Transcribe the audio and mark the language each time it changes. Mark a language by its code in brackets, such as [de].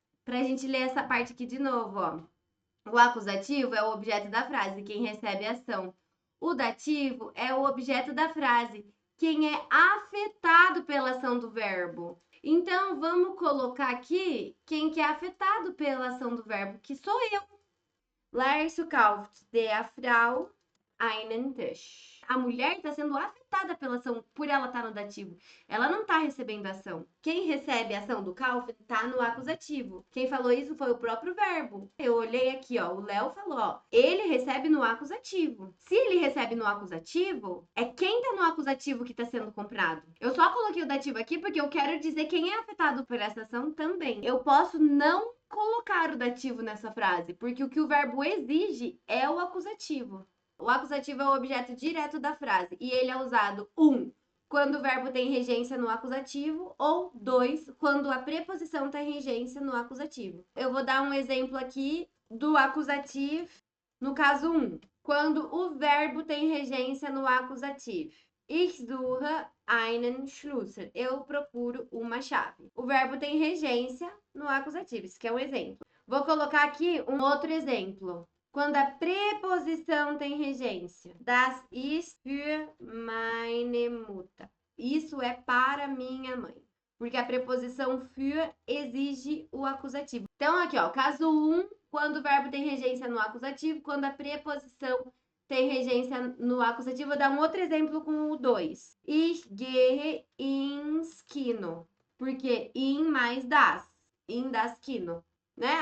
[pt] Pra gente ler essa parte aqui de novo, ó. O acusativo é o objeto da frase, quem recebe a ação. O dativo é o objeto da frase, quem é afetado pela ação do verbo. Então, vamos colocar aqui quem que é afetado pela ação do verbo, que sou eu. [de] Lárcio kauft der Frau einen Tisch. [pt] A mulher está sendo afetada pela ação, por ela estar no dativo. Ela não está recebendo ação. Quem recebe a ação do kauft está no acusativo. Quem falou isso foi o próprio verbo. Eu olhei aqui, ó, o Léo falou, ó, ele recebe no acusativo. Se ele recebe no acusativo, é quem está no acusativo que está sendo comprado. Eu só coloquei o dativo aqui porque eu quero dizer quem é afetado por essa ação também. Eu posso não colocar o dativo nessa frase, porque o que o verbo exige é o acusativo. O acusativo é o objeto direto da frase e ele é usado, 1, quando o verbo tem regência no acusativo, ou 2, quando a preposição tem regência no acusativo. Eu vou dar um exemplo aqui do acusativo, no caso 1, quando o verbo tem regência no acusativo. [de] Ich suche einen Schlüssel. [pt] Eu procuro uma chave. O verbo tem regência no acusativo. Isso aqui é um exemplo. Vou colocar aqui um outro exemplo. Quando a preposição tem regência. [de] Das ist für meine Mutter. [pt] Isso é para minha mãe. Porque a preposição für exige o acusativo. Então, aqui, ó, caso 1, quando o verbo tem regência no acusativo, quando a preposição tem regência no acusativo. Vou dar um outro exemplo com o 2. [de] Ich gehe ins Kino. [pt] Porque in mais das. [de] In das Kino. [pt] Né?